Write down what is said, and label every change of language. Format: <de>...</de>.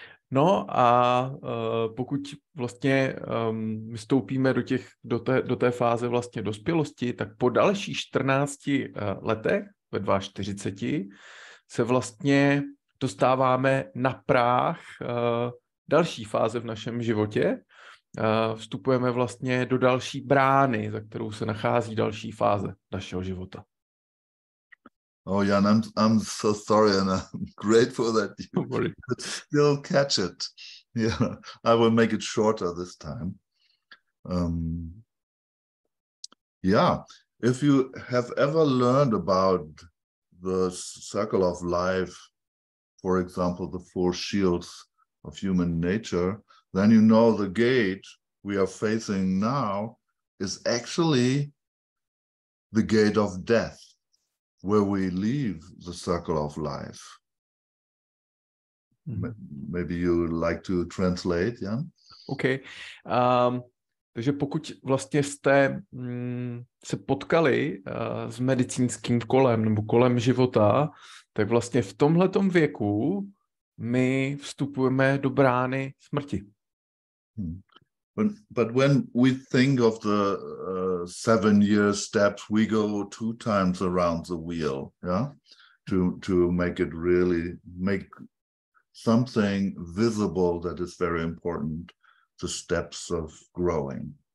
<cs>No a pokud vlastně vstoupíme do té fáze vlastně dospělosti, tak po dalších 14 letech, ve 42, se vlastně dostáváme na práh další fáze v našem životě. Vstupujeme vlastně do další brány, za kterou se nachází další fáze našeho života.</cs> <en>Oh, Jan, I'm so sorry, and I'm grateful that you could still catch it. Yeah, I will make it shorter this time. Yeah, if you have ever learned about the circle of life, for example, the 4 shields of human nature, then you know the gate we are facing now is actually the gate of death, where we leave the circle of life. Maybe you like to translate, Jan? OK.</en> <cs>Takže pokud vlastně jste se potkali s medicínským kolem nebo kolem života, tak vlastně v tomhletom věku my vstupujeme do brány smrti.</cs> <en>But when we think of the 7-year steps, we go 2 times around the wheel, yeah, to make it really make something visible that is very important, the steps of growing.</en>